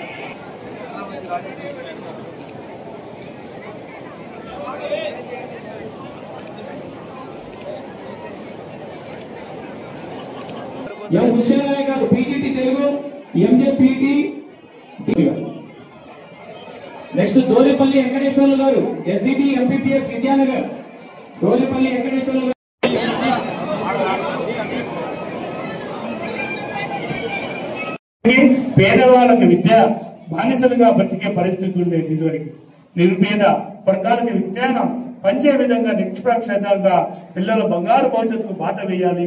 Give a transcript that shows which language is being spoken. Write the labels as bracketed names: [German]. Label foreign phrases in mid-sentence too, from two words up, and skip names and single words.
[Telugu] ఎం హుస్సేన్ గారు పీజీటీ తెలుగు ఎంజేపీటీ నెక్స్ట్ దోలేపల్లి వెంకటేశ్వర్లు గారు ఎస్డీటీ ఎంపీపీఎస్ విద్యానగర్ దోలేపల్లి వెంకటేశ్వర్లు పేదవాళ్ళకి విద్య బానిసలుగా బ్రతికే పరిస్థితి ఉండేది. ఇదివరకు నిరుపేద వర్గాలకు విజ్ఞానం పంచే విధంగా నిష్పక్షంగా పిల్లల బంగారు భవిష్యత్తుకు బాట వేయాలి.